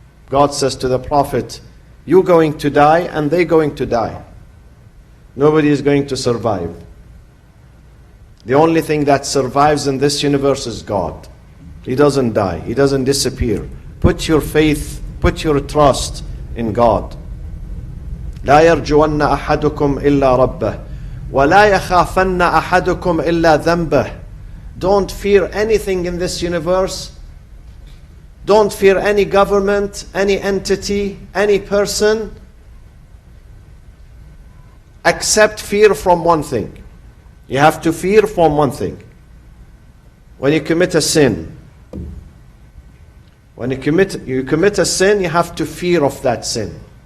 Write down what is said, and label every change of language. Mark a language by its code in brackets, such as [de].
[en] God says to the Prophet, you're going to die and they're going to die. Nobody is going to survive. The only thing that survives in this universe is God. He doesn't die. He doesn't disappear. Put your faith, put your trust in God. [ar] لا يرجون أحدكم إلا ربه ولا يخافن أحدكم إلا ذنبه. [en] Don't fear anything in this universe. Don't fear any government, any entity, any person, except fear from one thing. You have to fear from one thing. When you commit a sin, when you commit a sin, you have to fear of that sin.